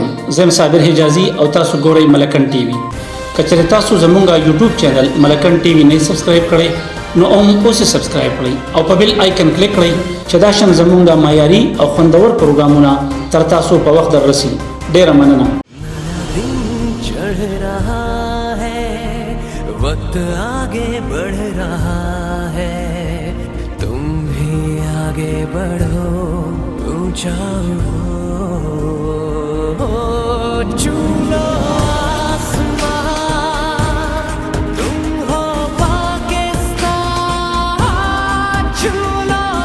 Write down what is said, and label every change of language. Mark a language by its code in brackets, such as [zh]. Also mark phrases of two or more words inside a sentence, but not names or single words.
[ps] زه صابر حجازي او تاسو ګورئ ملکند ټي وي. که چېرې تاسو زموږ یوټیوب چینل ملکند ټي وي نه سبسکرایب کړئ نو اوس سبسکرایب کړئ او په [en] bell icon [ps] کلیک کړئ چې دا شان زموږ د معیاري او خوندور پروګرامونه تر تاسو په وخت دررسي. ډېره مننه. [ur] وقت آگے بڑھ رہا ہے، تم بھی آگے بڑھو، اونچا چھولو آسمان، تم ہو پاکستان، چھولو